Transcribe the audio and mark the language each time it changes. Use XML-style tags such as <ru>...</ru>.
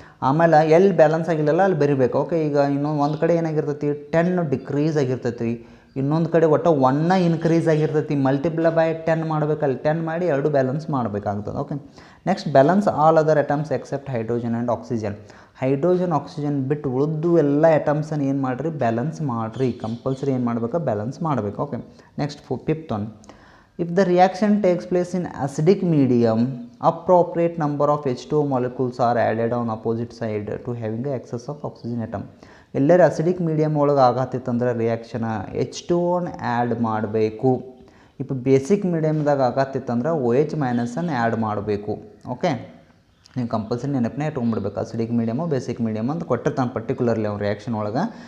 <kn>ಆಮೇಲೆ ಎಲ್ಲಿ ಬ್ಯಾಲೆನ್ಸ್ ಆಗಿಲ್ಲಲ್ಲ ಅಲ್ಲಿ ಬರಿಬೇಕು. ಓಕೆ, ಈಗ ಇನ್ನೊಂದು ಒಂದು ಕಡೆ ಏನಾಗಿರ್ತೈತಿ 10 ಡಿಕ್ರೀಸ್ ಆಗಿರ್ತೈತಿ ರೀ, ಇನ್ನೊಂದು ಕಡೆ ಒಟ್ಟು 1 ಇನ್ಕ್ರೀಸ್ ಆಗಿರ್ತೈತಿ. ಮಲ್ಟಿಪ್ಲೈ ಬೈ 10 ಮಾಡಬೇಕಲ್ಲಿ, 10 ಮಾಡಿ 2 ಬ್ಯಾಲೆನ್ಸ್ ಮಾಡಬೇಕಾಗ್ತದೆ.</kn> <en>Okay, next balance all other atoms except hydrogen and oxygen.</en> <kn>Hydrogen oxygen ಬಿಟ್ಟು ಉಳಿದು ಎಲ್ಲ ಅಟಮ್ಸನ್ನು ಏನು ಮಾಡಿರಿ, ಬ್ಯಾಲೆನ್ಸ್ ಮಾಡಿರಿ. ಕಂಪಲ್ಸರಿ ಏನು ಮಾಡಬೇಕು, ಬ್ಯಾಲೆನ್ಸ್ ಮಾಡಬೇಕು. Okay, next 5th one,</kn> <en>if the reaction takes place in acidic medium, appropriate number of H2O molecules are added on opposite side to having a excess of oxygen atom.</en> <kn>ಎಲ್ಲರೂ acidic medium ಒಳಗೆ ಆಗತ್ತಿತ್ತಂದ್ರೆ reaction H2O add ಮಾಡಬೇಕು.</kn> <ta>இப்போ</ta> <kn>basic ಮೀಡಿಯಮ್ದಾಗ ಆಗತ್ತಿತ್ತಂದ್ರೆ OH ಮೈನಸನ್ನು add ಮಾಡಬೇಕು. Okay, ನೀವು compulsory ನೆನಪನ್ನೇ ಇಟ್ಕೊಂಡ್ಬಿಡ್ಬೇಕು. Acidic medium basic medium ಅಂತ ಕೊಟ್ಟಿರ್ತಾನೆ particularly ಅವ್ನು reaction ಒಳಗೆ.</kn>